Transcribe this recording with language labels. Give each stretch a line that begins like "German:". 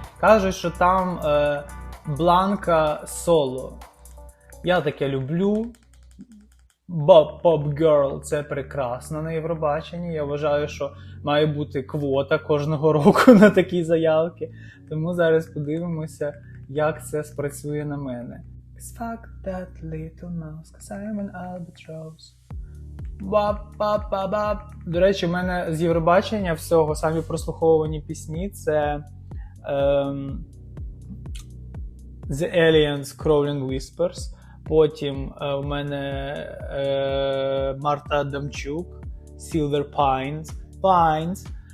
Ukrainian: Кажуть, що там Бланка соло. Я таке люблю. Pop Girl – це прекрасно на Євробаченні. Я вважаю, що має бути квота кожного року на такі заявки. Тому зараз подивимося, як це спрацює на мене.
English: Fuck that little mouse, 'cause I'm an albatross. Бап-бап-бап-бап.
Ukrainian: До речі, в мене з Євробачення всього самі прослуховувані пісні – це The Aliens Crawling Whispers. Потім у мене Марта Адамчук, Silver Pines.